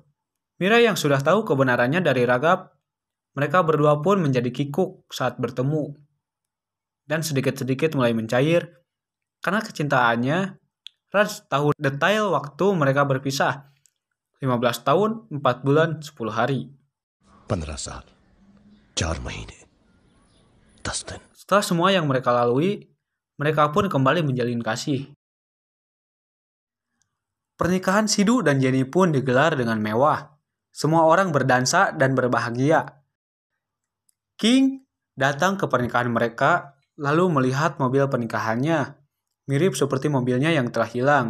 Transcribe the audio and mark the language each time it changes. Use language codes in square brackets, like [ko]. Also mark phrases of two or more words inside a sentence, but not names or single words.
[id] Mira yang sudah tahu kebenarannya dari Raghav, mereka berdua pun menjadi kikuk saat bertemu. Dan sedikit-sedikit mulai mencair. Karena kecintaannya, Raj tahu detail waktu mereka berpisah. 15 tahun, 4 bulan, 10 hari. [hi] 15 साल 4 महीने 10 दिन. [id] Setelah semua yang mereka lalui, mereka pun kembali menjalin kasih. Pernikahan Sidu dan Jenny pun digelar dengan mewah. Semua orang berdansa dan berbahagia. King datang ke pernikahan mereka, lalu melihat mobil pernikahannya, mirip seperti mobilnya yang telah hilang.